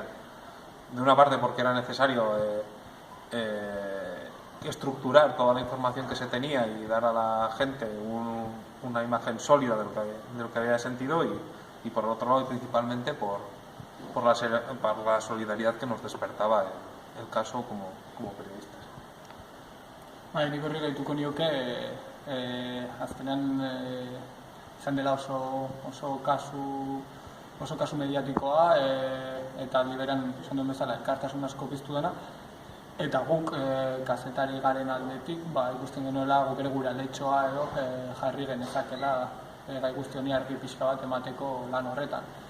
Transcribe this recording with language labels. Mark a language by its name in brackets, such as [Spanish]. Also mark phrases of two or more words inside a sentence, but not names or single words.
[Spanish] De una parte porque era necesario estructurar toda la información que se tenía y dar a la gente una imagen sólida de lo que había sentido y por otro lado y principalmente por la solidaridad que nos despertaba el caso como periodistas. [Basque] Nik horri gaituko nioke, azkenean izan dela oso kasu mediatikoa eta liberan izan duen bezala elkartasun asko piztu dena, eta guk kazetari garen aldetik ikusten genuela guk ere gure aldetxoa edo jarri genezakela gai guzti honi argi pixka bat emateko lan horretan.